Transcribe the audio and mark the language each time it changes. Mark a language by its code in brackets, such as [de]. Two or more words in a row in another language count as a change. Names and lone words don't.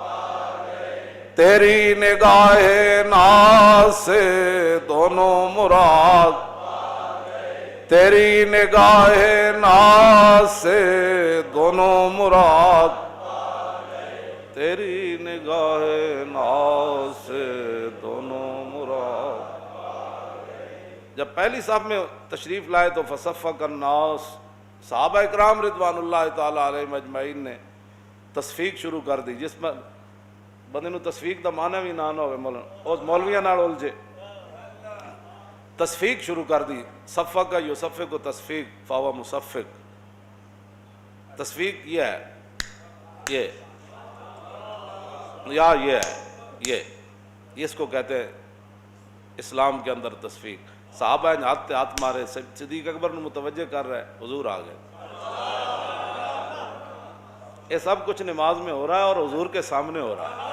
[ur] تیری نگاہ ناز سے دونوں مراد، تیری نگاہ ناز سے دونوں مراد، تیری نگاہ ناز سے دونوں مراد. جب پہلی صف میں تشریف لائے تو [ar] فصفق الناس، [ur] صحابہ اکرام [ar] رضوان اللہ تعالیٰ علیہم اجمعین [ur] نے تصفیق شروع کر دی. [pa] جس میں بندے نو تصفیق دا معنی بھی نہ ہوئے، مولویاں نال الجھے، تصفیق شروع کر دی. [ar] صفق یصفق و تصفیق فاو مصفق. [ur] تصفیق یہ ہے، یہ یا یہ ہے، یہ اس کو کہتے ہیں اسلام کے اندر تصفیق. صحابہ نے ہاتھ ہاتھ مارے، صدیق اکبر نے متوجہ کر رہے، حضور آ گئے. یہ سب کچھ نماز میں ہو رہا ہے اور حضور کے سامنے ہو رہا ہے.